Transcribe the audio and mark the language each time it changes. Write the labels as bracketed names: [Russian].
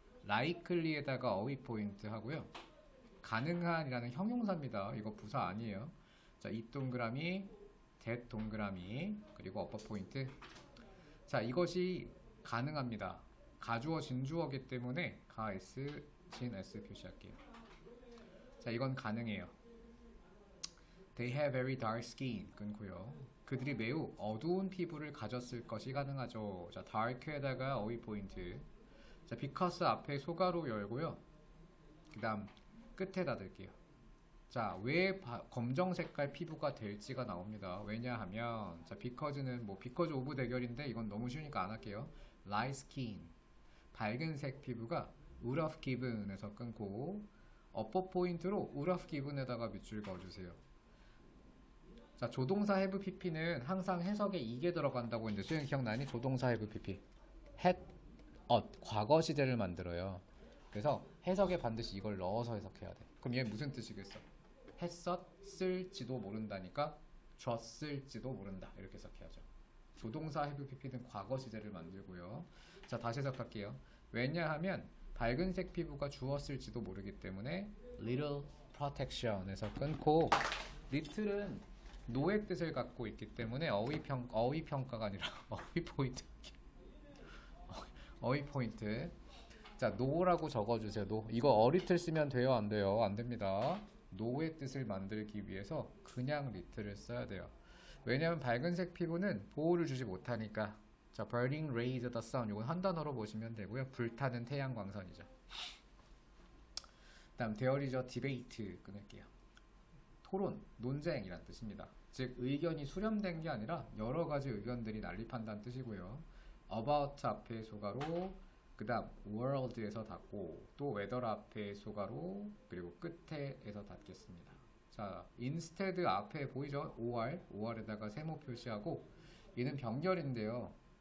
[Korean] likely에다가 어휘 포인트 하고요. 가능한이라는 형용사입니다. 이거 부사 아니에요. 자, 이 동그라미, that 동그라미, 그리고 upper 포인트. 자, 이것이 가능합니다. 가주어, 진주어기 때문에 가 S, 진 S 표시할게요. 자, 이건 가능해요. [English] They have very dark skin 끊고요. [Korean] 그들이 매우 어두운 피부를 가졌을 것이 가능하죠. 자, dark에다가 어휘 포인트. 자, because 앞에 소가로 열고요. 그 다음 끝에 닫을게요. 자, 왜 검정 색깔 피부가 될지가 나옵니다. 왜냐하면 자, because는 because of 대결인데 이건 너무 쉬우니까 안 할게요. [English] light skin [Korean] 밝은색 피부가 [English] would have given [Korean] 에서 끊고 upper 포인트로 would have given에다가 밑줄 그어주세요. 자, 조동사 have pp는 항상 해석에 이게 들어간다고 했는데 수영 기억나니? 조동사 have pp had, 과거 시제를 만들어요. 그래서 해석에 반드시 이걸 넣어서 해석해야 돼. 그럼 얘 무슨 뜻이겠어? 했었을지도 모른다니까 줬을지도 모른다 이렇게 해석해야죠. 조동사 have pp는 과거 시제를 만들고요. 자, 다시 해석할게요. 왜냐하면 밝은색 피부가 주었을지도 모르기 때문에 [English] little protection [Korean] 에서 끊고 little은 노의 뜻을 갖고 있기 때문에 어휘 평가가 아니라 어휘 포인트. 어휘 포인트. 자, 노라고 적어주세요. 노. 이거 어리틀 쓰면 돼요? 안 돼요? 안 됩니다. 노의 뜻을 만들기 위해서 그냥 little을 써야 돼요. 왜냐하면 밝은색 피부는 보호를 주지 못하니까. [English] 자, burning rays of the sun. [Korean] 이건 한 단어로 보시면 되고요. 불타는 태양광선이죠. [English] 다음 there is a debate 끊을게요. [Korean] 토론, 논쟁이란 뜻입니다. 즉 의견이 수렴된 게 아니라 여러 가지 의견들이 난립한다는 뜻이고요. about 앞에 소가로, 그 다음 world에서 닫고 또 weather 앞에 소가로, 그리고 끝에서 닫겠습니다. 자, instead 앞에 보이죠? or에다가 세모 표시하고 얘는 병렬인데요.